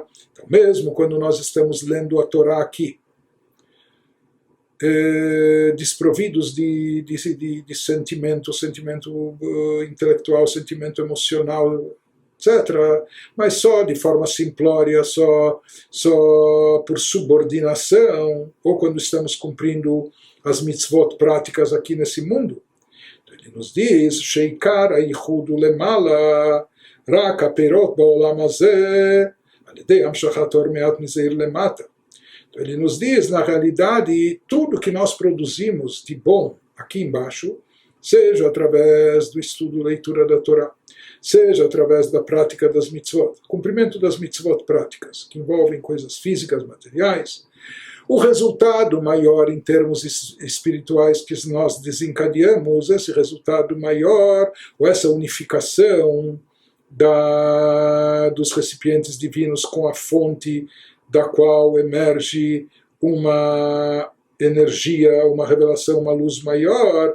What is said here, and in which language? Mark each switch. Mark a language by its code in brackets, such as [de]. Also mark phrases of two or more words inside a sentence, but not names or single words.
[pt] Então, mesmo quando nós estamos lendo a Torá aqui, desprovidos de sentimento intelectual, sentimento emocional, etc., mas só de forma simplória, só por subordinação, ou quando estamos cumprindo as mitzvot práticas aqui nesse mundo. Então ele nos diz, [he] שעיקר היחוד למעלה, רק הפירות בעולם הזה, על ידי המשכת אור מעט מזער למטה. [pt] Então ele nos diz, na realidade, tudo que nós produzimos de bom aqui embaixo, seja através do estudo e leitura da Torá, seja através da prática das mitzvot, cumprimento das mitzvot práticas, que envolvem coisas físicas, materiais, o resultado maior em termos espirituais que nós desencadeamos, esse resultado maior, ou essa unificação dos recipientes divinos com a fonte da qual emerge uma energia, uma revelação, uma luz maior.